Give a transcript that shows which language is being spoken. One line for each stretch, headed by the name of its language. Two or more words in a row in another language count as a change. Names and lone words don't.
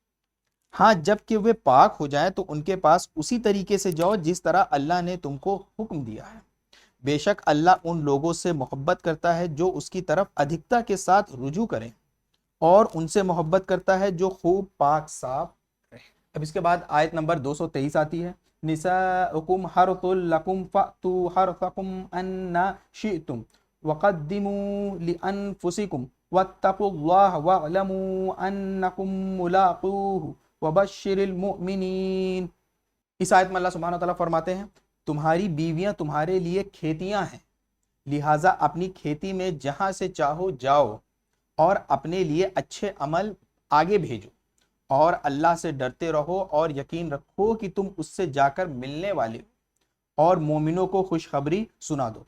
Hindi: हाँ, जबकि वे पाक हो जाए तो उनके पास उसी तरीके से जाओ जिस तरह अल्लाह ने तुमको हुक्म दिया है। बेशक अल्लाह उन लोगों से मोहब्बत करता है जो उसकी तरफ अधिकता के साथ रुजू करें, और उनसे मोहब्बत करता है जो खूब पाक साफ रहे। अब इसके बाद आयत नंबर 223 आती है,
Arabic: نساؤكم حرث لكم فأتوا حرثكم أنى شئتم وقدموا لأنفسكم واتقوا الله واعلموا أنكم ملاقوه وبشر المؤمنين.
Hindi: इस आयत में अल्लाह
Arabic: سبحانه وتعالى
Hindi: फरमाते हैं, तुम्हारी बीवियां तुम्हारे लिए खेतियां हैं, लिहाजा अपनी खेती में जहां से चाहो जाओ और अपने लिए अच्छे अमल आगे भेजो, और अल्लाह से डरते रहो और यकीन रखो कि तुम उससे जाकर मिलने वाले हो, और मोमिनों को खुशखबरी सुना दो।